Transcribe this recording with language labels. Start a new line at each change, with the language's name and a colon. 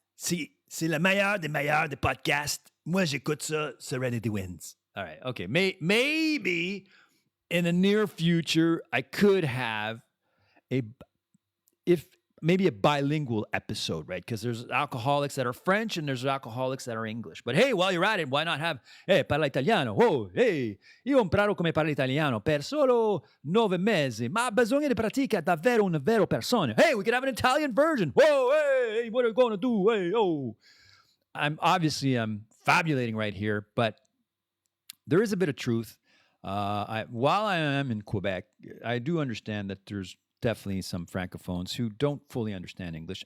French: C'est le meilleur des podcasts. Moi, j'écoute ça, Serenity Winz.
English: All right. Okay. Maybe in the near future, I could have maybe a bilingual episode, right? Because there's alcoholics that are French and there's alcoholics that are English. But hey, while you're at it, why not have,
Italian: parla italiano.
English: Oh, hey,
Italian: io imparo come parla italiano per solo 9 mesi, ma bisogna di pratica davvero una vera persona.
English: Hey, we could have an Italian version. Whoa, hey, what are we going to do? Hey, oh. I'm fabulating right here, but there is a bit of truth. While I am in Quebec, I do understand that there's definitely some francophones who don't fully understand English.